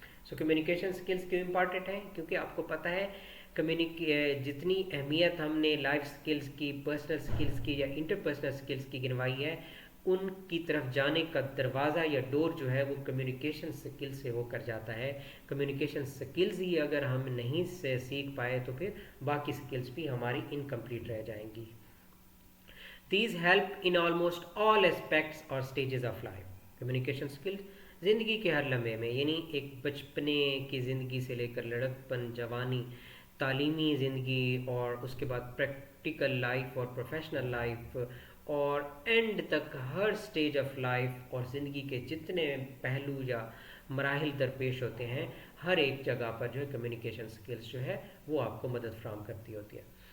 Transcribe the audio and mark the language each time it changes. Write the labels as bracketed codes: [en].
[ur] So communication skills کیوں important ہیں, کیونکہ آپ کو پتہ ہے جتنی اہمیت ہم نے لائف سکلز کی, پرسنل سکلز کی یا انٹرپرسنل سکلز کی گنوائی ہے, ان کی طرف جانے کا دروازہ یا ڈور جو ہے وہ کمیونیکیشن سکل سے ہو کر جاتا ہے. کمیونیکیشن سکلز ہی اگر ہم نہیں سے سیکھ پائے تو پھر باقی سکلز بھی ہماری انکمپلیٹ رہ جائیں گی. [en] These help in almost all aspects or stages of life. [ur] Communication skills زندگی کے ہر لمحے میں, یعنی ایک بچپنے کی زندگی سے لے کر لڑکپن, جوانی, تعلیمی زندگی اور اس کے بعد پریکٹیکل لائف اور پروفیشنل لائف اور اینڈ تک ہر [en] stage of life [ur] اور زندگی کے جتنے پہلو یا مراحل درپیش ہوتے ہیں, ہر ایک جگہ پر جو ہے کمیونیکیشن سکلز جو ہے وہ آپ کو مدد فراہم کرتی ہوتی ہے.